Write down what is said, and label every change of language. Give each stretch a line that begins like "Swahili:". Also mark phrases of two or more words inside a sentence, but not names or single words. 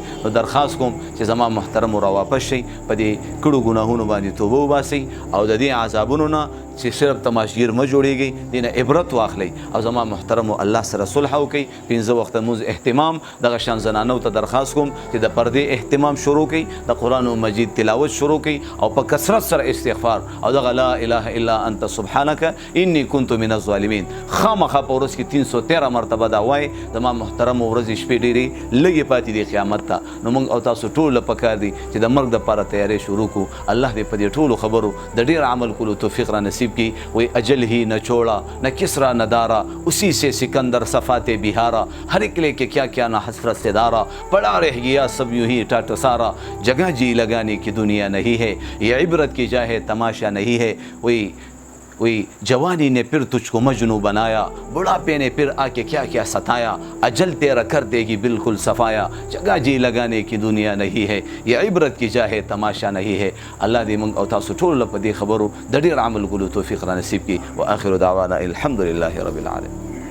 Pashto: نو درخواست کوم چې زما محترمو راواپس شئ، په دې کړو ګناهونو باندې توبه وباسئ، او د دې عذابونو نه چې صرف تماشګیر مه جوړېږئ، دې نه عبرت واخلئ، او زما محترمو الله سره صلح وکړئ. 5 وخته لمونځ اهتمام، دغه شان زنانو ته درخواست کوم چې د پردې اهتمام شروع کړئ، د قرآن مجید تلاوت شروع کړئ، او په کثرت سره استغفار، او دغه
Arabic: لا اله الا انت سبحانک انی کنت من الظالمین
Pashto: خامخا په ورځ کې 313 مرتبه دا وایي. زما محترمو ورځې شپې ډېرې لږې پاتې دي قیامت ته، نو موږ او تاسو ټول پکار دي چې د مرګ دپاره تیاری شروع کړو. الله دې په دې ټولو خبرو د ډېر عمل کولو توفیق را نصیب کی.
Urdu: وی اجل ہی نہ چھوڑا نہ کسرا نہ دارا، اسی سے سکندر صفات بہارا، ہر ایک لے کے کیا کیا نہ حسرت سے دارا، پڑا رہ گیا سب یوں ہی ٹاٹ سارا، جگہ جی لگانے کی دنیا نہیں ہے، یہ عبرت کی جا ہے تماشا نہیں ہے. وہی جوانی نے پھر تجھ کو مجنوں بنایا، بڑھاپے نے پھر آ کے کیا کیا ستایا، اجل تیرا کر دے گی بالکل صفایا، جگہ جی لگانے کی دنیا نہیں ہے، یہ عبرت کی جا ہے تماشا نہیں ہے.
Pashto: الله دې موږ او تاسو ټول په دې خبرو د ډېر عمل کولو توفیق را نصیب کړي.
Arabic: واخر دعوانا الحمد لله رب العالمین.